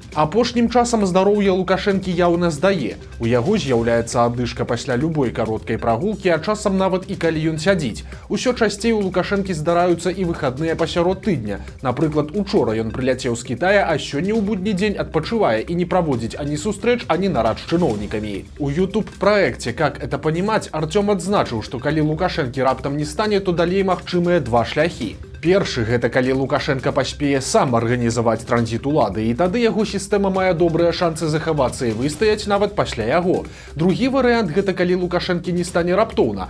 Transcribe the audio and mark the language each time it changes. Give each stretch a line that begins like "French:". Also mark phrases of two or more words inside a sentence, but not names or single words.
Belarusian: Апошнім часам здароўе Лукашэнкі яўна здае. У яго з'яўляецца аддышка пасля любой кароткай прагулкі, а часам нават і калі ён сядзіць. Усё часцей у Лукашэнкі здараюцца і выхадныя пасярод тыдня. Напрыклад, учора ён прыляцеў з Кітая, а сёння ў будні дзень адпачывае і не праводзіць ані сустрэч, ані нарад з чыноўнікамі. У YouTube-праекце «Как это понимать» Артём адзначыў, што калі Лукашэнкі раптам не стане, то далей магчымыя два шляхі. Першы – гэта калі Лукашенка паспее сам арганізаваць транзіт улады, і тады яго сістэма мае добрыя шансы захавацца і выстаяць нават пасля яго. Другі варыянт – гэта калі Лукашэнкі не стане раптоўна.